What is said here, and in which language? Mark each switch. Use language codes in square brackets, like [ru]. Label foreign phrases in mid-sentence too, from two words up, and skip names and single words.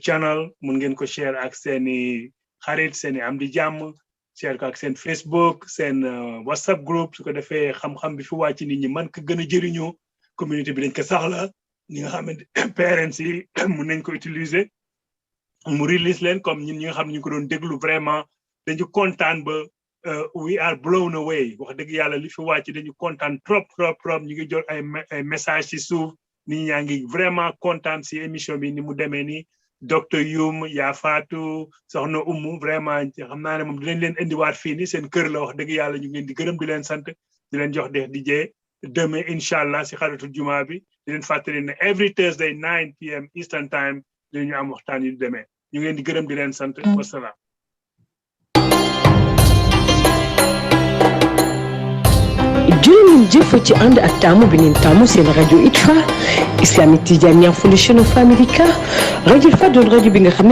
[wo] channel mun ngeen ko share ak seeni xarit seeni am di jàmm share ko ak seen Facebook seen WhatsApp group su ko defee xam-xam bi fi wàcc nit ñi man ko gën a jëriñoo communauté bi dañ ko saxla ñi nga xamante parents yi mun nañ ko utiliser mu release leen comme ñun ñi nga xam ne ñu ko doon déglu vraiment dañu kontaan ba [en] we are blown away [wo] wax dëgg yàlla li fi wàcc dañu kontaan trop ñu ngi jot ay message ci suuf nit ñaa ngi vraiment kontaan si émission bi ni mu demee ni docteur Youm yaa Fatou soxna Oumou vraiment xam naa ne moom dinañ leen indiwaat fii ni seen kër la wax dëgg yàlla ñu ngi leen di gërëm di leen sant di leen jox di jee demain [ar] إن شاء الله [wo] si xaritu juma bi di leen fàttali ne [en] every Thursday 9 p.m. Eastern time [wo] dinañu am waxtaan yu demee ñu ngi leen di gërëm di leen sant wasalaam. jërë ngeen jëf ci ànd ak taamu bi ngeen taamu seen rajo Itfa Islamic Tijaniya Foundation of America rajo Itfa doon rajo bi nga xam ne